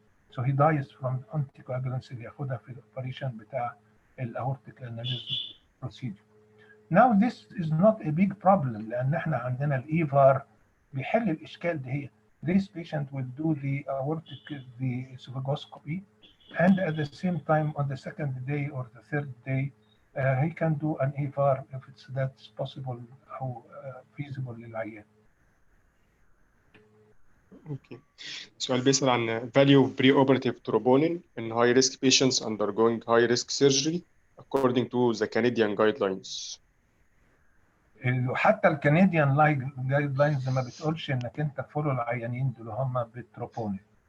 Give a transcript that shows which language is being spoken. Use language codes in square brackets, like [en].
[en] So he dies from anticoagulants [ar] اللي ياخدها في الاوبريشن بتاع الاورتيك انوريزم [en] procedure. Now this is not a big problem [ar] لان احنا عندنا الايفار بيحل الاشكال دي. [en] This patient will do the esophagoscopy and at the same time on the second day or the third day he can do an EVAR if that's possible أو feasible [ar] للعيان. اوكي، سؤال بيسأل عن [en] value of preoperative troponin in high risk patients undergoing high risk surgery according to the Canadian guidelines. [ar] حتى [en] الكنديان guidelines [ar] ما بتقولش انك انت فولو العيانين دول هم بالتروبونين.